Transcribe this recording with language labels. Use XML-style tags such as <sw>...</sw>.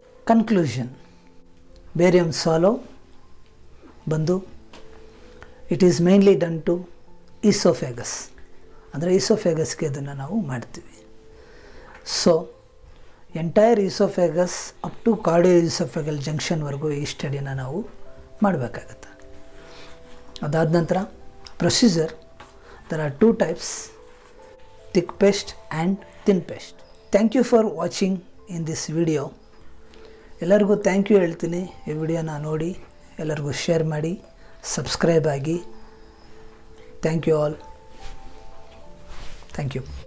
<en>conclusion, barium swallow ಬಂದು it is mainly done to oesophagus,</en> <kn>ಅಂದರೆ ಈಸೋಫೇಗಸ್ಗೆ ಇದನ್ನು ನಾವು ಮಾಡ್ತೀವಿ.</kn> <en>so entire oesophagus up to cardio oesophageal ಜಂಕ್ಷನ್ವರೆಗೂ</en> <kn>ಈ ಸ್ಟಡಿನ ನಾವು ಮಾಡಬೇಕಾಗತ್ತೆ. ಅದಾದ ನಂತರ</kn> <en>Procedure, there are 2 types, thick paste and thin paste. Thank you for watching in this video.</en> <kn>ಎಲ್ಲರಿಗೂ ಥ್ಯಾಂಕ್ ಯು ಹೇಳ್ತೀನಿ. ಈ ವಿಡಿಯೋನ ನೋಡಿ ಎಲ್ಲರಿಗೂ ಶೇರ್ ಮಾಡಿ, ಸಬ್ಸ್ಕ್ರೈಬ್ ಆಗಿ. Thank you all. Thank you.</kn>